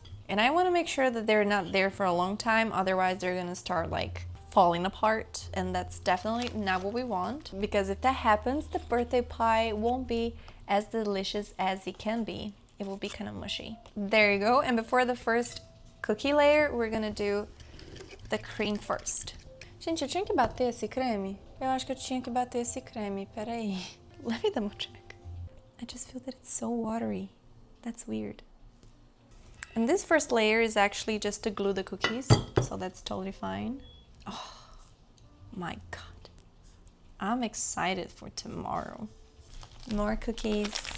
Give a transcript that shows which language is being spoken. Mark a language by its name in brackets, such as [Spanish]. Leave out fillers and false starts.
[English] And I wanna make sure that they're not there for a long time, otherwise they're gonna start like falling apart, and that's definitely not what we want, because if that happens, the birthday pie won't be as delicious as it can be. It will be kind of mushy. There you go. And before the first cookie layer, we're gonna do the cream first. [Portuguese] Gente, eu tinha que bater esse creme? Eu acho que eu tinha que bater esse creme. Peraí. [English] Let me double check. I just feel that it's so watery. That's weird. And this first layer is actually just to glue the cookies, so that's totally fine. Oh my God. I'm excited for tomorrow. More cookies.